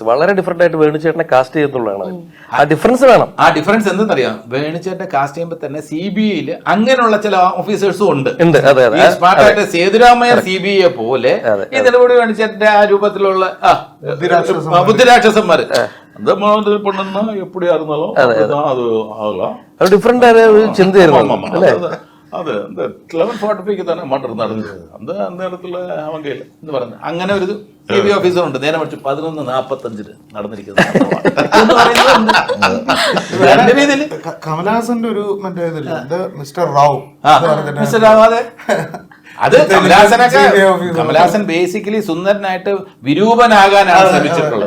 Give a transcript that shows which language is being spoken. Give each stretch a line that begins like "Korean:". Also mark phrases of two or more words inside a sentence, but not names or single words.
Malayalam: വളരെ ഡിഫറെന്റ് ആയിട്ട് വേണുചേട്ടനെ കാസ്റ്റ് ചെയ്തിട്ടുള്ളതാണ്. ആ ഡിഫറൻസ് വേണം. ആ ഡിഫറൻസ് എന്തെന്നറിയാം, വേണുചേട്ടനെ കാസ്റ്റ് ചെയ്യുമ്പോൾ തന്നെ CBIയിൽ അങ്ങനെയുള്ള ചില ഓഫീസേഴ്സും ഉണ്ട്. അതെ അതെ. സ്മാർട്ടായിട്ട് സേതുരാമയ്യർ CBI പോലെ ഈ നിലപാട് വേണുചേട്ടന്റെ ആ രൂപത്തിലുള്ള ബുദ്ധിരാക്ഷസന്മാര്
Tamil: அந்த மாதிரி பண்ணா எப்படி இருந்தாலும் அது ஆகலாம்.
Malayalam: അത് ഡിഫറെന്റ് ആയ ഒരു ചിന്തയായിരുന്നു അല്ലേ?
Tamil: அது அந்த 11:45 தானே
Malayalam: മർഡർ നടന്നത്.
Tamil: அந்த இடத்துல அவங்க
Malayalam: എന്ന് പറഞ്ഞു അങ്ങനെ ഒരു CBI ഓഫീസർ ഉണ്ട്. നേരെ മറിച്ച് 11:45 നടന്നിരിക്കുന്നത്. കമലഹാസന്റെ ഒരു മറ്റേ മിസ്റ്റർ റാവു. മിസ്റ്റർ റാവു, അതെ. അത് കമലഹാസൻ ബേസിക്കലി സുന്ദരനായിട്ട് വിരൂപനാകാനാണ് ശ്രമിച്ചിട്ടുള്ളത്.